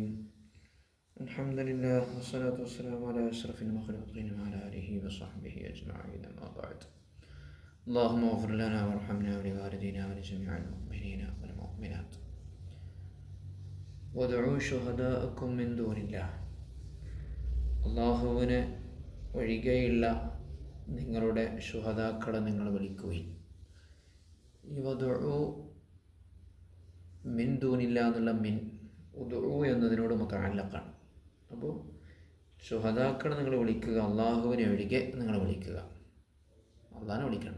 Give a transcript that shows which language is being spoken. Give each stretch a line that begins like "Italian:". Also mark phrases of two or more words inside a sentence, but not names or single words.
Arabic: الحمد لله والصلاة والسلام على أشرف المخلوقين وعلى آله وصحبه أجمعين. أما بعد. اللهم اغفر لنا وارحمنا ولوالدينا ولجميع المؤمنين والمؤمنات. وادعوا شهداءكم من دون الله.
Malayalam: അള്ളാഹുവിനെ ഒഴികെയുള്ള നിങ്ങളുടെ ശുഹദാക്കളെ നിങ്ങൾ വിളിക്കുകയും ഈ
Arabic: وادعوا من دون الله
Malayalam: എന്നുള്ള
Arabic: من ادعوا
Malayalam: എന്നതിനോട് മുതഅല്ലഖാണ്. അപ്പോൾ ശുഹദാക്കളെ നിങ്ങൾ വിളിക്കുക, അള്ളാഹുവിനെ ഒഴികെ നിങ്ങൾ വിളിക്കുക, അള്ളാഹിനെ വിളിക്കണ്ട.